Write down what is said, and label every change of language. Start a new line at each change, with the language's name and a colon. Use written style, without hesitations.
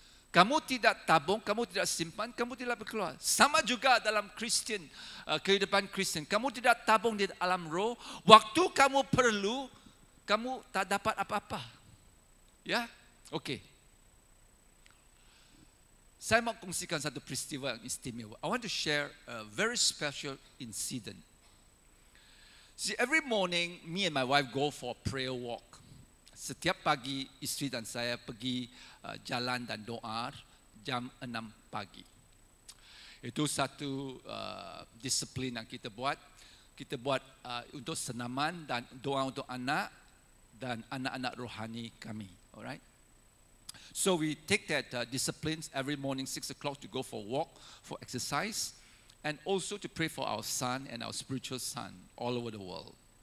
Malay: Kamu tidak tabung, kamu tidak simpan, kamu tidak berkeluar. Sama juga dalam Kristen, kehidupan Kristen. Kamu tidak tabung di alam roh. Waktu kamu perlu, kamu tak dapat apa-apa. Ya? Okey. Saya mau kongsikan satu peristiwa yang istimewa.
English: I want to share a very special incident. See, every morning, me and my wife go for a prayer walk.
Malay: Setiap pagi, isteri dan saya pergi jalan dan doa jam 6 pagi. Itu satu disiplin yang kita buat. Kita buat untuk senaman dan doa untuk anak dan anak-anak rohani kami.
English: Alright? So we take that disciplines every morning 6 o'clock to go for a walk, for exercise, and also to pray for our son and our spiritual son all over the world.